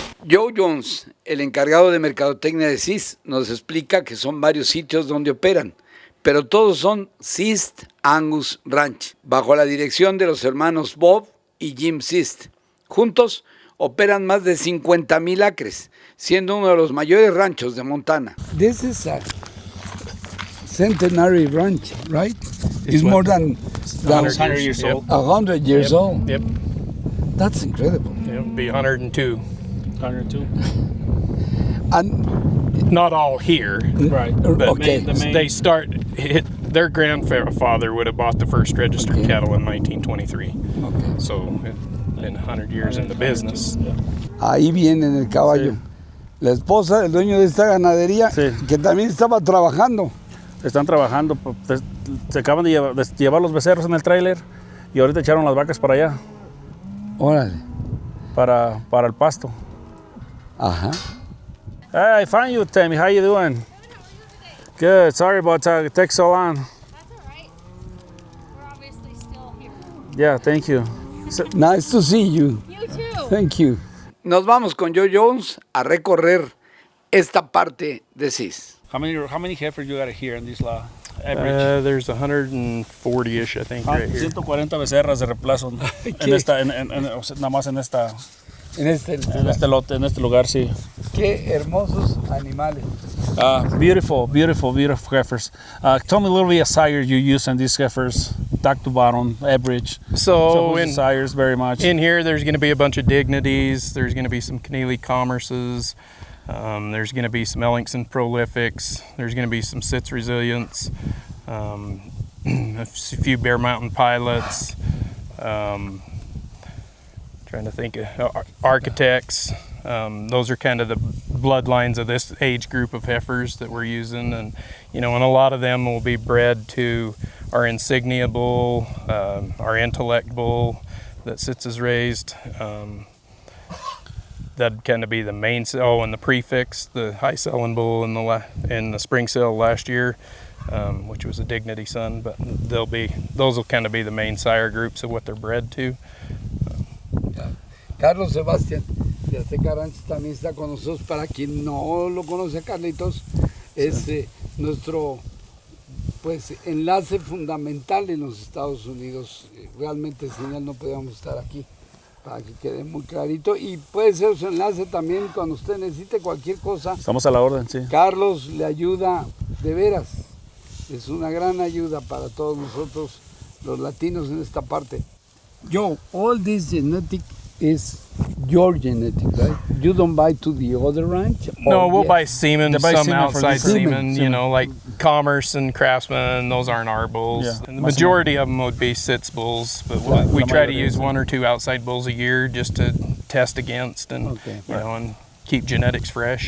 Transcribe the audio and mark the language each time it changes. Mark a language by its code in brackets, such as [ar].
[es] Joe Jones, el encargado de mercadotecnia de Sitz, nos explica que son varios sitios donde operan, pero todos son Sitz Angus Ranch, bajo la dirección de los hermanos Bob y Jim Sitz. Juntos operan más de 50,000 acres, siendo uno de los mayores ranchos de Montana. [en] This is a Centennial ranch, right? It's more than 100 years old. 100 years old. Yep. That's incredible. It'll be 102. 102. And Not all here. right, But okay. they start. Their grandfather would have bought the first registered cattle in 1923. Okay. So been 100 years in the business. [es] Ahí viene en el caballo. Sí. La esposa del dueño de esta ganadería, Sí. que también estaba trabajando. Están trabajando, se acaban de llevar los becerros en el tráiler y ahorita echaron las vacas para allá, Órale. para el pasto. Ajá. [en] Hey, I found you, Tammy. How you doing? Good. Sorry about that. It takes so long. That's all right. We're obviously still here. Yeah, thank you. Nice to see you. You too. Thank you. [es] Nos vamos con Joe Jones a recorrer esta parte de Sitz. [en] How many heifers you got here in this average? There's 140-ish, I think, right here. [es] 140 becerras de reemplazo nada más en este lote, en este lugar, sí. Qué hermosos animales. [en] Beautiful heifers. Tell me a little bit of sires you use in these heifers, top to bottom, average. So in sires very much. In here, there's going to be a bunch of dignities. There's going to be some Keneally commerces. There's going to be some Ellingson prolifics. There's going to be some Sitz resilience. A few Bear Mountain pilots. Trying to think of architects. Those are kind of the bloodlines of this age group of heifers that we're using, and and a lot of them will be bred to our insignia bull, our intellect bull that Sitz has raised. That'd kind of be the main. And the prefix, the high selling bull in the spring sale last year, which was a dignity son. But those will kind of be the main sire groups of what they're bred to. [es] Carlos Sebastián de Azteca Ranch también está con nosotros. Para quien no lo conoce, Carlitos, es nuestro enlace fundamental en los Estados Unidos. Realmente sin él no podíamos estar aquí, para que quede muy clarito. Y puede ser su enlace también cuando usted necesite cualquier cosa. Estamos a la orden, sí. Carlos le ayuda de veras. Es una gran ayuda para todos nosotros, los latinos en esta parte. [en] Joe, all this genetic is your genetic, right? You don't buy to the other ranch? No, we'll buy semen, They buy some semen for outside this. semen, Semen. like Commerce and Craftsman, those aren't our bulls. Yeah. And the majority of them would be Sitz bulls, but we try to use 1 or 2 outside bulls a year just to test against and and keep genetics fresh.